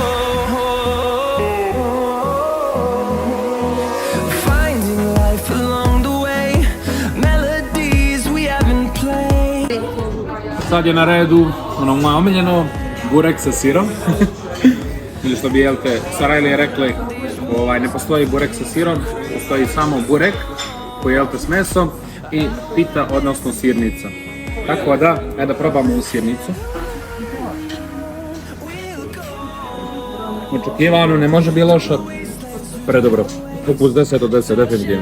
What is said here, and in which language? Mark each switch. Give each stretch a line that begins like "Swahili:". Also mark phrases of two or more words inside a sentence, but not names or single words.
English: Finding life along the way, melodies we haven't played.
Bosnian: sad je na redu ono moje omiljeno, burek sa sirom. Ili što bi jelte Sarajlije rekli, ne postoji burek sa sirom, postoji samo burek koji jelte s mesom i pita, odnosno sirnica. Tako da, da probamo u sirnicu. Očekivano, ne može biti loša. Predobro. Ukus 10 od 10, definitivno.